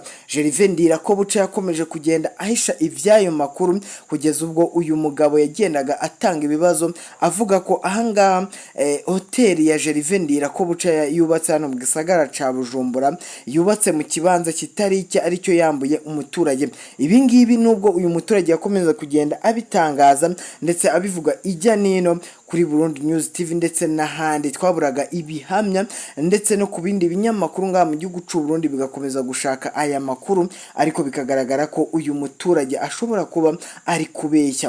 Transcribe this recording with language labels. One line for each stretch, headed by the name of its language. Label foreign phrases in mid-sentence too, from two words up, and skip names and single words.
Rundi: Gervais ndirakobuca yakomeje kugenda ahisha ivyayo makuru kugeza ubwo uyu mugabo yagendaga atanga ibibazo avuga ko ahangaha hoteli ya Gervais ndirakobuca yubatse hano mu gisagara ca Bujumbura, yubatse mu kibanza kitari icye, aricyo yambuye umuturage.
Kinyarwanda: Ibi ngibi nubwo uyu muturage yakomeza kugenda abitangaza ndetse abivuga ijya nino kuri Burundi News TV ndetse n'ahandi, twaburaga ibihamya ndetse no ku bindi binyamakuru ngaha mu gihugu cy'u Burundi bigakomeza gushaka aya makuru, ariko bikagaragara ko uyu muturage ashobora kuba ari kubeshya.